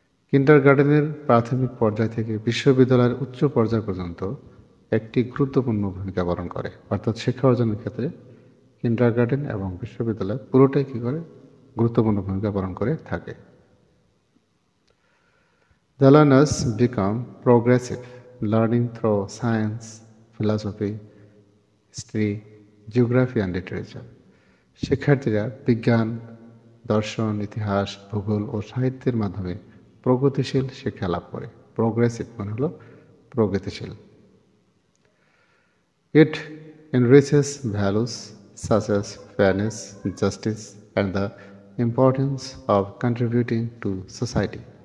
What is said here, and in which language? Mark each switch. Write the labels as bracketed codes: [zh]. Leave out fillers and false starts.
[bn] কিন্ডারগার্টেনের প্রাথমিক পর্যায় থেকে বিশ্ববিদ্যালয়ের উচ্চ পর্যায় পর্যন্ত একটি গুরুত্বপূর্ণ ভূমিকা পালন করে। অর্থাৎ শিক্ষা অর্জনের ক্ষেত্রে কিন্ডারগার্টেন এবং বিশ্ববিদ্যালয় পুরোটাই কী করে, গুরুত্বপূর্ণ ভূমিকা পালন করে থাকে। [en] The learners become progressive, learning through science, philosophy, history, geography and literature. [bn] শিক্ষার্থীরা বিজ্ঞান, দর্শন, ইতিহাস, ভূগোল ও সাহিত্যের মাধ্যমে প্রগতিশীল শিক্ষা লাভ করে। প্রোগ্রেসিভ মানে হলো প্রগতিশীল। [en] It enriches values such as fairness, justice, and the importance of contributing to society.